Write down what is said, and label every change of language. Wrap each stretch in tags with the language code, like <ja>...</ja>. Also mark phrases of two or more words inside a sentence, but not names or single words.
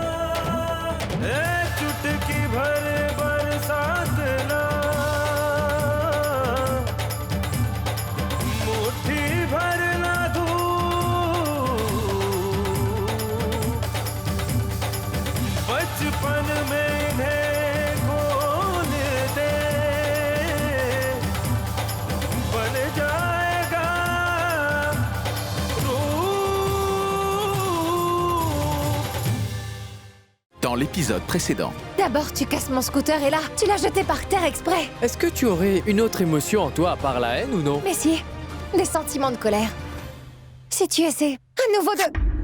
<hi>चुटकी भर बरसात ना, मुट्ठी भर ना धूप, बचपन में इन्हें खोल दे, बन जाएगा</hi> <fr>Dans l'épisode précédent, D'abord, tu casses mon scooter et là, tu l'as jeté par terre exprès. Est-ce que tu aurais une autre émotion en toi à part la haine ou non? Mais si, les sentiments de colère. Si tu essaies à nouveau de...</fr>